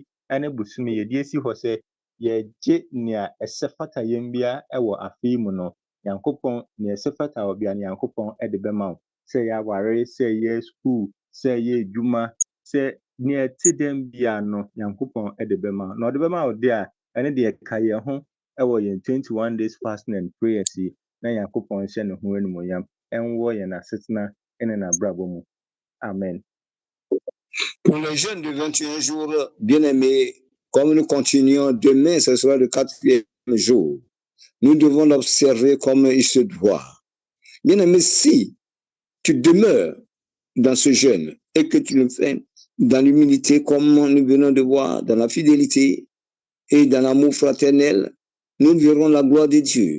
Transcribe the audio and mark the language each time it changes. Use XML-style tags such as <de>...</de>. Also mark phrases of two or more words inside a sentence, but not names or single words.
<ak>ene busumi ye die si hɔ sɛ ye gye nea ɛsɛ fata yɛn bia ɛwɔ afi mu no Yankopɔn ne ɛsɛ fata wɔ bia ne Yankopɔn ɛde bɛma wo sɛ ya ware sɛ ye school sɛ ye dwuma sɛ ne ɛte dem bia no Yankopɔn ɛde bɛma na ɔde bɛma wo de a ɛne de ka yɛ ho ɛwɔ yɛn 21</ak> <en>days fasting and prayers</en> <ak>yi na Yankopɔn hyɛ ne ho animuonyam ɛnwɔ yɛn asetena ɛne n'abrabɔ mu. Amen.</ak> <fr>Pour les jeunes de 21 jours, bien-aimés, comme nous continuons, demain, ce sera le 4e jour. Nous devons l'observer comme il se doit. Bien-aimés, si tu demeures dans ce jeûne et que tu le fais dans l'humilité, comme nous venons de voir, dans la fidélité et dans l'amour fraternel, nous verrons la gloire de Dieu.</fr>